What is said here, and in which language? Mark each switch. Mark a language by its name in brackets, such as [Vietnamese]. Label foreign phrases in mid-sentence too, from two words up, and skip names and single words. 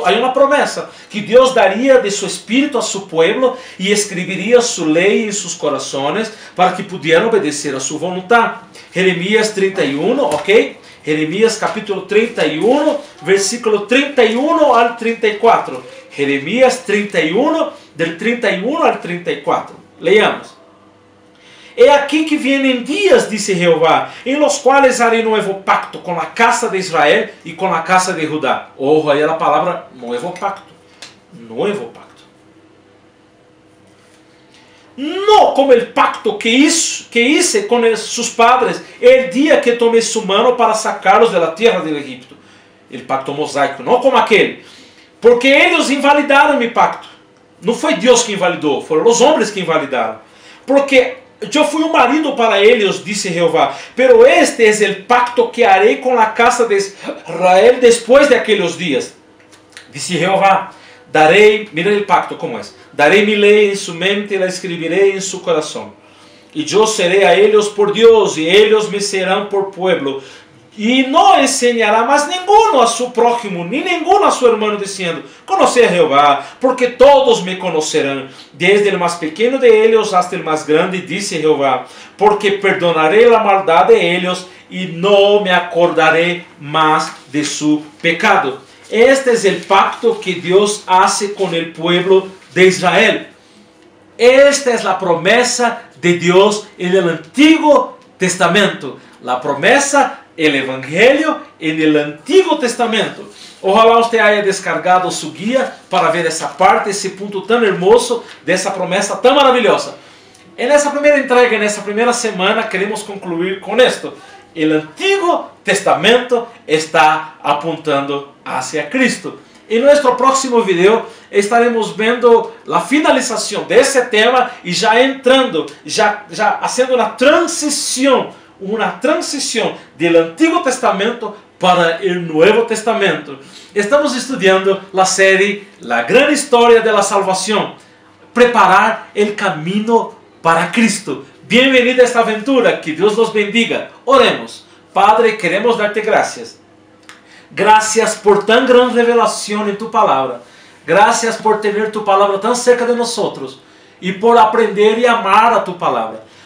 [Portuguese] Há uma promessa que Deus daria de seu Espírito a seu pueblo e escreveria sua lei em seus corações para que pudieran obedecer a sua vontade. Jeremias 31, ok? Jeremias capítulo 31, versículo 31 al 34. Jeremias 31, [Spanish] del 31 al 34. Leamos. É aqui que vienen dias, dice Jehová, em los quais haré nuevo pacto [Portuguese] com a casa de Israel e com a casa de Judá. Ojo, aí a palavra [Spanish] nuevo pacto. Nuevo pacto. No como el pacto que hice con sus padres el día que tomé su mano para sacarlos de la tierra del Egipto. El pacto mosaico, [Portuguese] não como aquele. Porque eles invalidaram mi pacto. Não foi Deus que invalidou, foram os homens que invalidaram. Porque eu fui um marido para eles, disse Jehová, [Spanish] pero este es el pacto que haré con la casa de Israel después de aquellos días. [Portuguese] Disse Jehová, darei, [Spanish] mira el pacto como es, darei mi ley en su mente y la escribiré en su corazón. Y yo seré a ellos por Dios y ellos me serán por pueblo. [Portuguese] E não [Spanish] enseñará mais ninguno a su prójimo, ni ninguno a su hermano, diciendo, conoce a Jehová, porque todos me conocerán, desde el más pequeño de ellos hasta el más grande, dice Jehová, porque perdonaré la maldad de ellos y no me acordaré más de su pecado. Este es el pacto que Dios hace con el pueblo de Israel. Esta es la promesa de Dios en el Antiguo Testamento. La promesa el Evangelho en el Antiguo Testamento. Ojalá usted haya descargado su guía para ver [Portuguese] essa parte, esse ponto tão hermoso dessa promessa tão maravilhosa. Nessa primeira entrega, nessa primeira semana, queremos concluir com isto. O Antigo Testamento está apontando hacia Cristo. Em nosso próximo vídeo estaremos vendo a finalização desse tema e já entrando, já fazendo uma transição do Antigo Testamento para o Novo Testamento. Estamos estudando a série [Spanish] La Gran Historia de la Salvación, preparar el camino para Cristo. Bienvenido a esta aventura, que Deus nos bendiga. Oremos. Padre, queremos darte gracias. Gracias por tan gran revelación en tu palabra. Gracias por tener tu palabra tan cerca de nosotros y por aprender y amar a tu palabra.